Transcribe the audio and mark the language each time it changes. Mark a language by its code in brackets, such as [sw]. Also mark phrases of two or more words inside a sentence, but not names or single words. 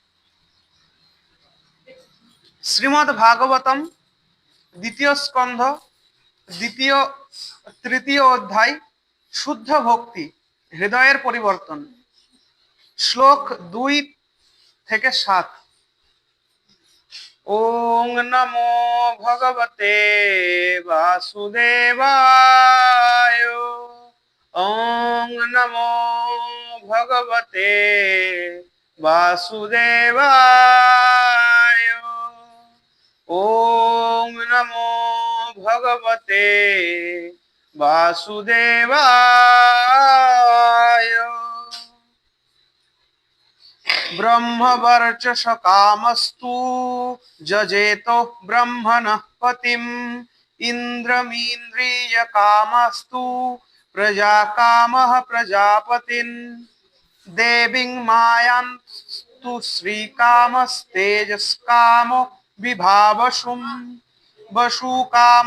[bn] শ্রীমদ্ ভাগবতম দ্বিতীয় স্কন্ধ তৃতীয় অধ্যায় শুদ্ধ ভক্তি হৃদয়ের পরিবর্তন। শ্লোক 2 থেকে 7। [sa] ওং নমো ভগবতে বাসুদেবায়। ওং নমো ভগবতে বাসুদেবায়। ওং নমো ভগবতে বাসুদেবায়। ব্রহ্মবর্চস কামস্তু যজেতো ব্রহ্মণঃ পতিম ইন্দ্রমিন্দ্রিয় কামস্তু প্রজাকামঃ প্রজাপতিন দেবীং মায়ান্তু শ্রীকামস্তেজস্কামো বিভাবসুম বসুকাম